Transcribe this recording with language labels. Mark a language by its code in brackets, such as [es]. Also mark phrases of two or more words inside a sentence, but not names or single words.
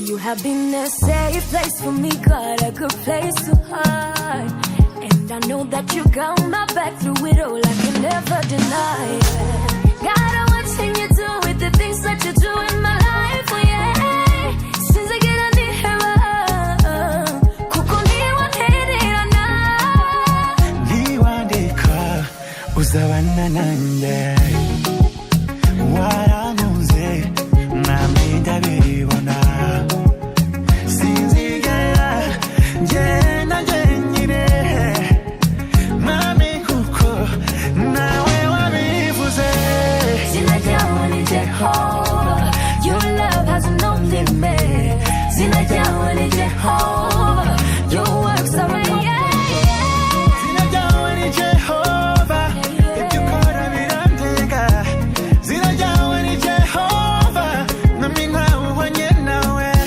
[en] have been a safe place for me, got a good place to hide. And I know that you got my back through it all, I can never deny it. Gotta watching you do with the things that you do in my life, oh yeah. Since I get on the heaven, [rw] kuko niwaherera na niwandika uzabana nanjye waramuze mwami ndabibona sinzigera ngenda njyenyine mwami kuko nawe wabivuze Zina ryawe ni Jehovah, [en] your love has no limit. [rw] Zina ryawe ni Jehovah, [en] your works are right. [rw] Zina ryawe ni Jehovah, ibyo ukora birandenga. Zina ryawe ni Jehovah, nami ntawuhwanye nawe.